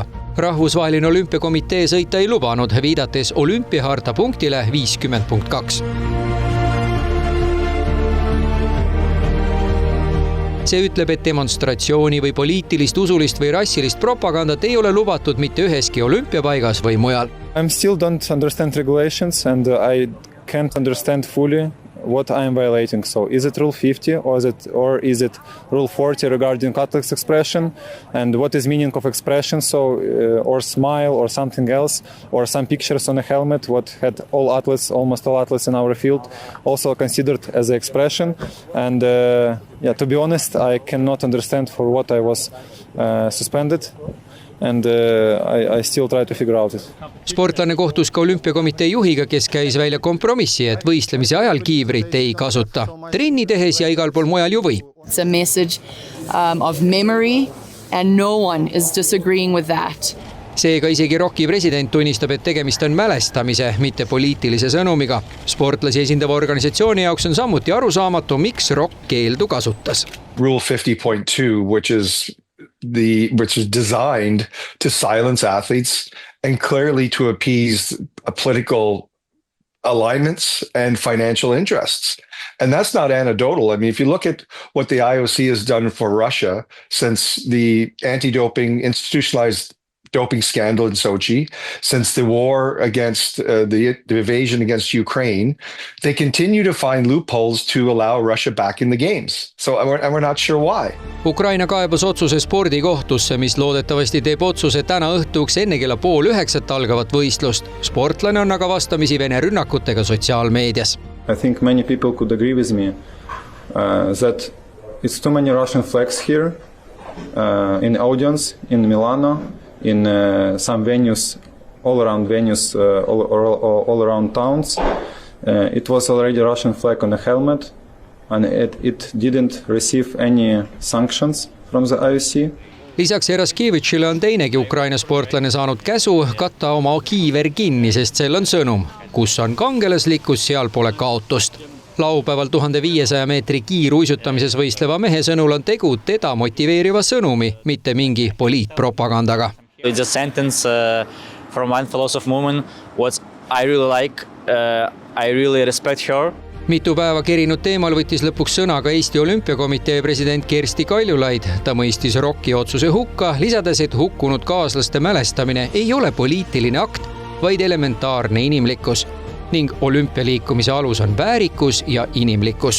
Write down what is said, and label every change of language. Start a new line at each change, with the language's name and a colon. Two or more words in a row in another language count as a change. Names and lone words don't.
Estonian: Rahvusvaheline olümpiakomitee sõita ei lubanud, viidates olümpiaharta punktile 50.2. See ütleb, et demonstratsiooni või poliitilist, usulist või rassilist propagandat ei ole lubatud mitte üheski olümpiapaigas või mujal.
English: I still don't understand regulations and I can't understand fully what I am violating. So is it rule 50 or is it rule 40 regarding Catholic expression? And what is meaning of expression? So or smile or something else or some pictures on a helmet what had almost all athletes in our field also considered as an expression. And to be honest, I cannot understand for what I was suspended. And I still try to figure out it.
Estonian: Sportlane kohtus ka olümpiakomitee juhiga, kes käis välja kompromissi, et võistlemise ajal kiivrit ei kasuta. Trenni tehes ja igal pool mujal ju võib.
English: It's a message of memory and no one is disagreeing with that.
Estonian: Seega isegi ROK-i president tunnistab, et tegemist on mälestamise, mitte poliitilise sõnumiga. Sportlasi esindava organisatsiooni jaoks on samuti arusaamatu, miks ROK keeldu kasutas.
English: Rule 50.2, which is designed to silence athletes and clearly to appease political alignments and financial interests. And that's not anecdotal. I mean, if you look at what the IOC has done for Russia since the anti-doping institutionalized doping scandal in Sochi, since the war against the invasion against Ukraine, they continue to find loopholes to allow Russia back in the games. So and we're not sure why.
Estonian: Ukraina kaebas otsuse spordikohtusse, mis loodetavasti teeb otsuse täna õhtuks enne kella 8:30 algavat võistlust. Sportlane on aga vastamisi Vene rünnakutega sotsiaalmeedias.
English: I think many people could agree with me that it's too many Russian flags here in the audience in Milano. In some venues, all around towns. It was already a Russian flag on the helmet, and it didn't receive any sanctions from the IOC.
Estonian: Lisaks Heraskevitšile on teinegi Ukraina sportlane saanud käsu katta oma kiiver kinni, sest sel on sõnum. Kus on kangelaslikkus, seal pole kaotust. Laupäeval 1500 meetri kiiruisutamises võistleva mehe sõnul on tegu teda motiveeriva sõnumi, mitte mingi poliitpropagandaga.
English: It's a sentence from one philosophy woman, what I really like, I really respect her.
Estonian: Mitu päeva kerinud teemal võttis lõpuks sõna ka Eesti Olümpiakomitee president Kersti Kaljulaid. Ta mõistis ROK-i otsuse hukka, lisades, et hukkunud kaaslaste mälestamine ei ole poliitiline akt, vaid elementaarne inimlikkus. Ning olümpialiikumise alus on väärikus ja inimlikkus.